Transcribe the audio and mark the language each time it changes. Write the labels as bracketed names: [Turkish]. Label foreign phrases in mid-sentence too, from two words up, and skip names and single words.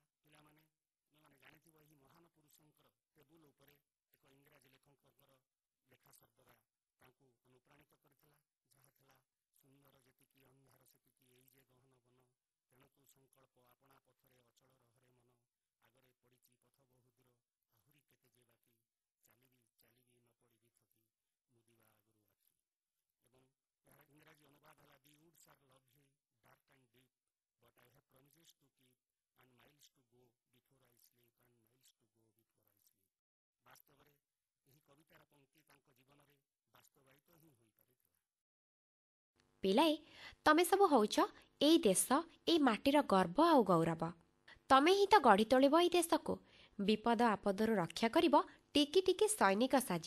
[Odia] ପିଲାମାନେ, ତୁମେମାନେ ଜାଣିଥିବ, ଏହି ମହାନ ପୁରୁଷଙ୍କର ଟେବୁଲ ଉପରେ ଏକ ଇଂରାଜୀ ଲେଖକଙ୍କର ଲେଖା ସର୍ବଦା ତାଙ୍କୁ ଅନୁପ୍ରାଣିତ କରିଥିଲା, ଯାହା ଥିଲା, ସୁନ୍ଦର ଯେତିକି ଅନ୍ଧାର ସେତିକି ଏଇ ଯେ ଗହନ ବନ, ତେଣୁ ତୁ ସଂକଳ୍ପ ଆପଣା ପଥରେ ଅଚଳ ରହରେ ମନ, ଆଗରେ ପଡ଼ିଛି ପଥ ବହୁ ଦୂର, ଆହୁରି କେତେ ଯେ ବାକି, ଚାଲିବି ଚାଲିବି ନ ପଡ଼ିବି ଥକି, ମୁଦିବା ଆଗରୁ ଆଖି। ଏବଂ ଏହାର ଇଂରାଜୀ ଅନୁବାଦ ହେଲା, [English] The woods are lovely, dark and deep, but I have promises to keep, and miles to go before I sleep, and miles to go before I sleep। [Odia] ବାସ୍ତବରେ ଏହି କବିତାର ପଙ୍କ୍ତି ତାଙ୍କ ଜୀବନରେ ବାସ୍ତବାୟିତ ହିଁ ହୋଇପାରିଥିଲା। ପିଲାଏ, ତମେ ସବୁ ହଉଛ ଏଇ ଦେଶ, ଏଇ ମାଟିର ଗର୍ବ ଆଉ ଗୌରବ। ତମେ ହିଁ ତ ଗଢ଼ି ତୋଳିବ ଏଇ ଦେଶକୁ, ବିପଦ ଆପଦରୁ ରକ୍ଷା କରିବ ଟିକି ଟିକି ସୈନିକ ସାଜି।